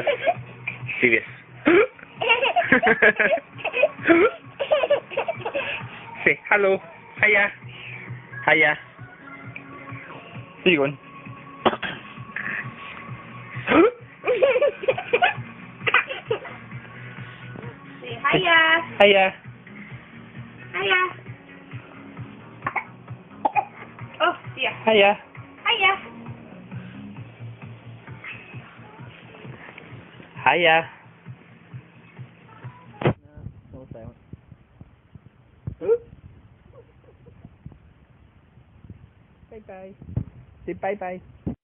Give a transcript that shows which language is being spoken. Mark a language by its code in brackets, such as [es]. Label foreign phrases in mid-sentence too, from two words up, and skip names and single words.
[en] Serious. Say hello. Hiya. Hiya. Where you going? Say hiya. Hiya. Hiya. Oh, dear. Hiya. Hiya. Hiya. No silence. Bye bye. Say bye bye.